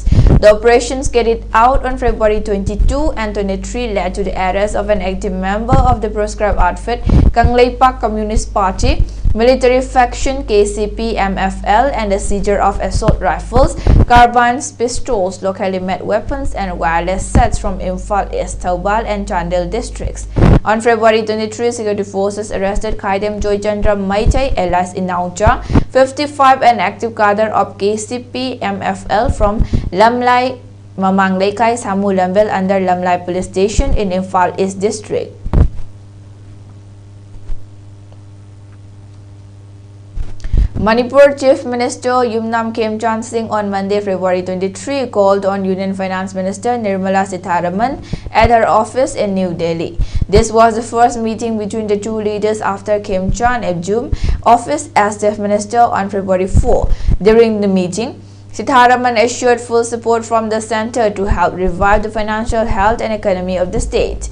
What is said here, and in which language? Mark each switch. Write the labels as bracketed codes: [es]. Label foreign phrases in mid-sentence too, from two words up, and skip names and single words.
[en] The operations carried out on February 22 and 23 led to the arrest of an active member of the proscribed outfit, Kangleipak Communist Party, military faction KCP MFL, and the seizure of assault rifles, carbines, pistols, locally made weapons, and wireless sets from Imphal East, Thoubal, and Chandel districts. On February 23, security forces arrested Khaidem Joychandra Meitei, alias Inaucha, 55, an active cadre of KCP MFL from Lamlai Mamanglekai Samu Lambel under Lamlai Police Station in Imphal East District. Manipur Chief Minister Yumnam Khemchand Singh on Monday, February 23, called on Union Finance Minister Nirmala Sitharaman at her office in New Delhi. This was the first meeting between the 2 leaders after Khemchand assumed office as Chief Minister on February 4. During the meeting, Sitharaman assured full support from the centre to help revive the financial health and economy of the state.